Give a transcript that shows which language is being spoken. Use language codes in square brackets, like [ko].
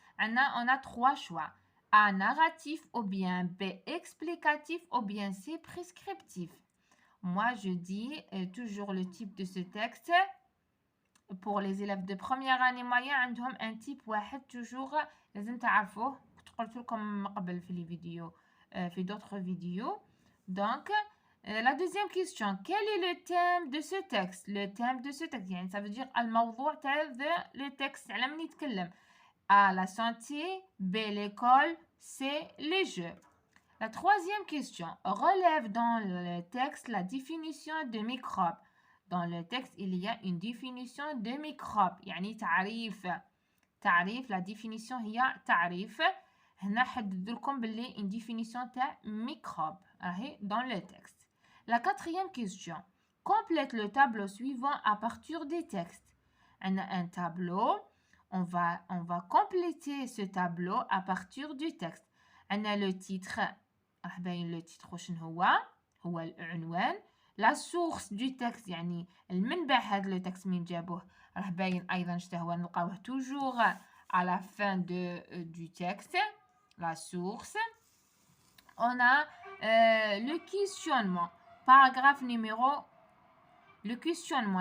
[fr] On a trois choix. A, narratif, ou bien B, explicatif, ou bien C, prescriptif. Moi, je dis toujours le type de ce texte. Pour les élèves de première année moyenne, [ar] عندهم [fr] un type [ar] واحد [fr] toujours [ar] لازم تعرفوه. قلت لكم قبل في [fr] les vidéos, [ar] في [fr] d'autres vidéos. Donc, la deuxième question, quel est le thème de ce texte? Le thème de ce texte, يعني ça veut dire [ar] الموضوع تاع [fr] le texte [ar] على من يتكلم. [fr] A, la santé, B, l'école, C, les jeux. La troisième question, relève dans le texte la définition de microbe. Dans le texte, il y a une définition de microbe. [ar] يعني تعريف [fr] la définition [ar] هي تعريف. هنا حدد لكم باللي [fr] une définition [ar] تاع microbe. [fr] اهي dans le texte. La quatrième question. Complète le tableau suivant à partir des textes. On a un tableau. On va compléter ce tableau à partir du texte. On a le titre. [ar] راح باين [fr] le titre [ar] شنو هو العنوان. [fr] La source du texte [ar] يعني المنبع هذا [fr] le texte [ar] من جابوه راح باين أيضا شتهوى نلقاوه [fr] toujours à la fin du texte. La source. On a le questionnement. Paragraphe numéro. Le questionnement.